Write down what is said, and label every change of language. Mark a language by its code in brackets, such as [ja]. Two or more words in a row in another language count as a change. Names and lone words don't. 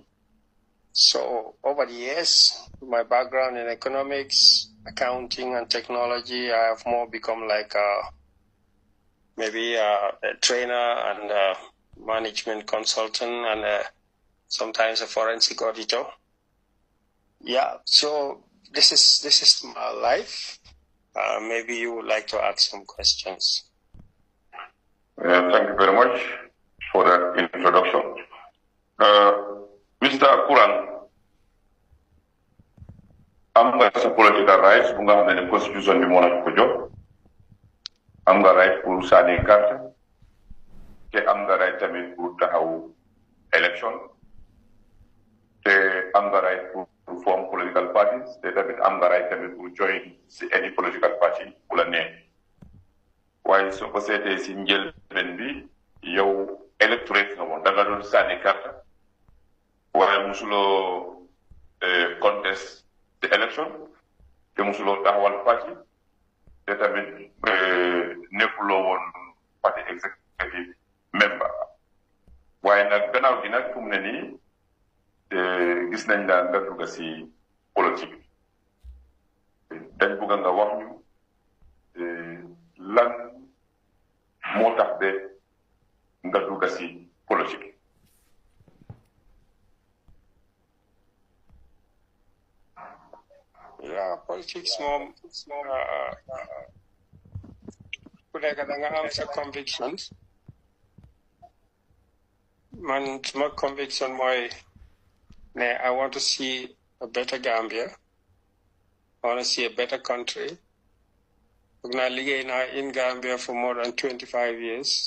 [en] So over the years, my background in economics, accounting, and technology, I have more become like maybe a trainer and a management consultant and sometimes a forensic auditor. Yeah, so this is my life. Maybe you would like to ask some questions. Thank you very much for that introduction. Mr. [wo] Kurang, am nga sa [en] political rights [wo] bu nga xam ne constitution bi moo la ko jox am nga right pour sànni carte te am nga right tamit pour taxaw election te am nga right pour [en] form political parties [wo] te tamit am nga right tamit pour join si [en] any political [wo] party bu la neex waaye soo ko seetee si njëlbeen bi yow electorate nga woon da nga doon sànni carte waaye musuloo [en] contest the election [wo] te musuloo taxawal parti te tamit nekkuloo woon parti [en] executive member [wo] waaye nag gannaaw gi nag fu mu ne nii gis nañ la nga dugg si politique dañ bëgg nga wax ñu lan moo tax de nga dugg si politique. Yeah, politics mom ku nekk da nga am sa convictions. [en] Man, my conviction mooy I want to see a better Gambia. I want to see a better country. I live in Gambia for more than 25 years.